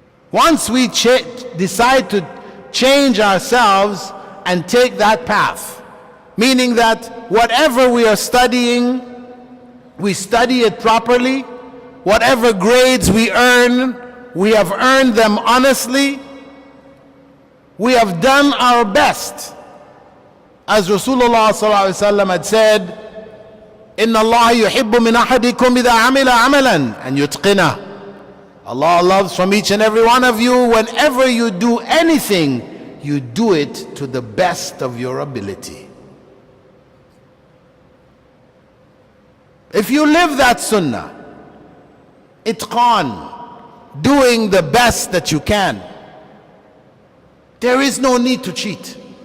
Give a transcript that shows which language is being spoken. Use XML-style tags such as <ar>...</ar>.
<en>Once we decide to change ourselves and take that path, meaning that whatever we are studying, we study it properly, whatever grades we earn, we have earned them honestly, we have done our best. As Rasulullah ﷺ had said,</en> <ar>إِنَّ اللَّهَ يُحِبُّ مِنْ أَحَدِكُمْ إِذَا عَمِلَ عَمَلًا أَنْ يُتْقِنَهُ.</ar> <en>Allah loves from each and every one of you, whenever you do anything, you do it to the best of your ability. If you live that sunnah, itqan, doing the best that you can, there is no need to cheat.</en>